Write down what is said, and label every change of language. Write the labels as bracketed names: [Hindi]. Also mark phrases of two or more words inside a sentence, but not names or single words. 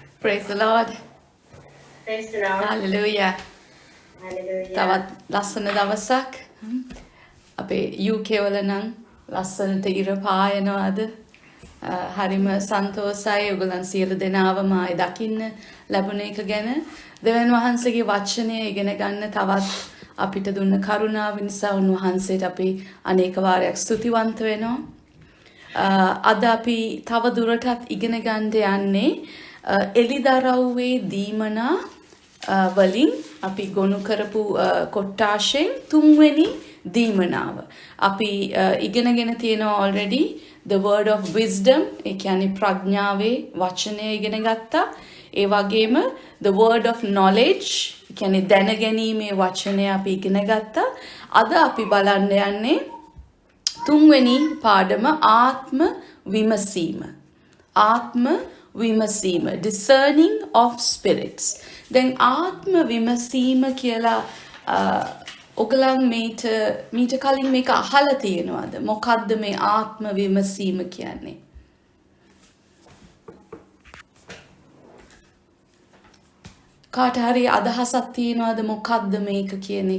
[English] Praise the Lord. Praise the Lord. Hallelujah. Hallelujah. [Sinhala] තවත් ලස්සන දවසක්. අපේ UK වල නම් ලස්සනට ඉර පායනවාද? හරිම සන්තෝසයි ඔයගොල්ලන් සියලු දෙනාවම ආයි දකින්න ලැබුණ එක ගැන. දෙවියන් වහන්සේගේ වචනය ඉගෙන ගන්න තවත් අපිට දුන්න කරුණාව නිසා උන්වහන්සේට අපි අනේක වාරයක් ස්තුතිවන්ත වෙනවා. අද අපි තව දුරටත් ඉගෙන ගන්න යන්නේ එලිදරව්වේ දීමනා වලින් අපි ගොනු කරපු කොට්ටාෂෙන් තුන්වෙනි දීමනාව. අපි ඉගෙනගෙන තියෙනවා [English] already the word of wisdom, [Sinhala] ඒ කියන්නේ ප්‍රඥාවේ වචනය ඉගෙන ගත්තා. ඒ වගේම [English] the word of knowledge, [Sinhala] ඒ කියන්නේ දැනගැනීමේ වචනය අපි ඉගෙන ගත්තා. අද අපි බලන්න යන්නේ තුන්වෙනි පාඩම ආත්ම විමසීම. ආත්ම විමසීම, [English] discerning of spirits. [Sinhala] දැන් ආත්ම විමසීම කියලා ඔගලන් මීට කලින් මේක අහලා තියෙනවද? මොකද්ද මේ ආත්ම විමසීම කියන්නේ? කාට හරි අදහසක් තියෙනවද මොකද්ද මේක කියන එක?